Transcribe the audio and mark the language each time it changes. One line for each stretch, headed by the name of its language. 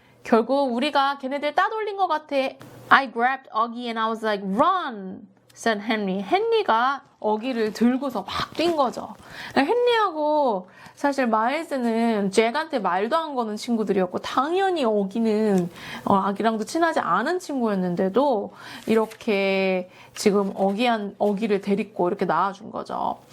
Korean: 결국 우리가 걔네들 따돌린 것 같아.
English: I grabbed Augie and I was like, run, said Henry.
Korean: 헨리가 어기를 들고서 막 뛴 거죠. 헨리하고 사실 마일즈는 잭한테 말도 안 거는 친구들이었고 당연히 어기는 아기랑도 친하지 않은 친구였는데도 이렇게 지금 어기를 데리고 이렇게 나와준 거죠.